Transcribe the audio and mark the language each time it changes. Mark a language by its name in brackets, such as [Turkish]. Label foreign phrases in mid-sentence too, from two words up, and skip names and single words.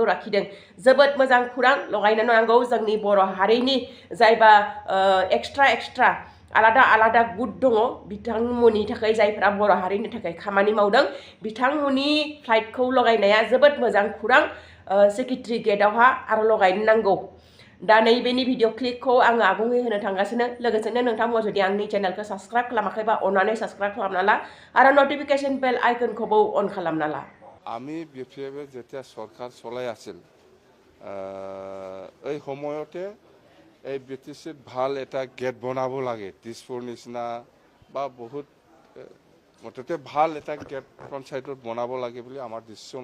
[Bodo] लाखिदों जोबोद मोजां खौरां लगायनो नांगौ जोंनि बर' हारिनि जायबा एक्सट्रा आलादा आलादा गुट दङ बिथांमोननि थाखाय जायफोरा बर' हारिनि थाखाय खामानि मावदों बिथांमोननि फ्लाइटखौ लगायनाया जोबोद मोजां खौरां सेक्रेटारि गेटआवहा आरो लगायनो नांगौ दा नैबेनि भिडिअ क्लिपखौ आङो आबुङै होनो थांगासिनो लोगोसेनो नोंथांमोना जुदि आंनि चेनेलखौ साबस्क्राइब खालामाखैबा अन्नानै साबस्क्राइब खालामना ला आरो [English] notification bell [Bodo] आइकनखौबो अन खालामना ला [Assamese] আমি BPF যেতিয়া সরকার চলাই আছিল এই সময়তে এই BTC-ত ভাল এটা গেট বনাব লাগে দিছপুৰ নিচিনা বা বহুত মুঠতে ভাল এটা গেট পঞ্চায়তত বনাব লাগে বুলি আমাৰ ডিচিশ্যন